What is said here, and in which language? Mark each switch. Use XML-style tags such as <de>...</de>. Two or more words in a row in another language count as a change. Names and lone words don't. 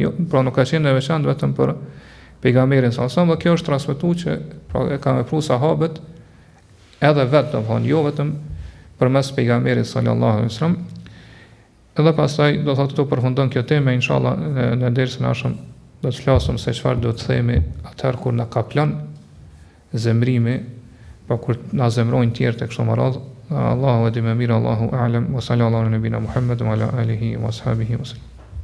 <sq>Jo, pra nuk ka qenë e veçantë vetëm për pejgamberin</sq> <ar>صلى الله عليه وسلم,</ar> <sq>kjo është transmetuar që pra e kanë vepruar sahabët edhe vetë, domthonë jo vetëm përmes pejgamberit</sq> <ar>صلى الله عليه وسلم.</ar> <sq>Edhe pastaj do thotë këtu përfundon kjo temë, inshallah në dersën e ardhshëm do të flasim se çfarë do të themi atëherë kur na ka plan zemrimi, pa kur na zemrojnë tjerë tek kështu më radh. Allahu e di më mirë,</sq> <ar>الله أعلم وصلى الله على نبينا محمد وعلى آله وأصحابه وسلم.</ar>